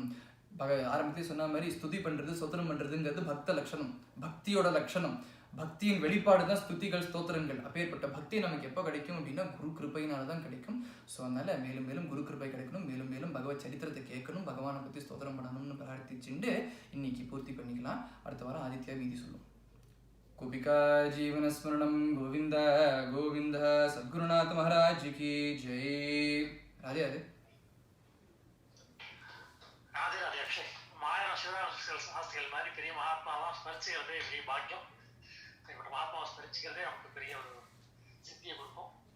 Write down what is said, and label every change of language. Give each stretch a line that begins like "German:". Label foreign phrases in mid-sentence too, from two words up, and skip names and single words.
Tamil: ஆரம்பத்தில் சொன்ன மாதிரி ஸ்துதி பண்றது ஸ்தோத்திரம் பண்றதுங்கிறது பக்த லட்சணம், பக்தியோட லட்சணம். பக்தியின் வெளிப்பாடு தான் ஸ்துதிகள் ஸ்தோத்திரங்கள். அப்பேற்பட்ட பக்தி நமக்கு எப்போ கிடைக்கும் அப்படின்னா குரு கிருபையினால தான் கிடைக்கும். ஸோ அதனால மேலும் மேலும் குரு கிருபை கிடைக்கணும், மேலும் மேலும் பகவத் சரித்திரத்தை கேட்கணும், பகவானை பற்றி ஸ்தோத்திரம் பண்ணணும்னு பிரார்த்திச்சுட்டு இன்னைக்கு பூர்த்தி பண்ணிக்கலாம். அடுத்த வாரம் ஆதித்யா மீதி சொல்லும்.
Hindi: गोपिका जीवन स्मरणम गोविंद गोविंद सद्गुरुनाथ महाराज की जय. राधे राधे. राधे राधे.
Tamil: अक्षय माया शिवराष्ट्र மாதிரி பெரிய மகாத்மாவா ஸ்மரிச்சுக்கிறதே பெரிய பாக்கியம். இப்படி மகாத்மாவை ஸ்மரிச்சுக்கிறதே நமக்கு பெரிய ஒரு சித்தியை கொடுக்கும்.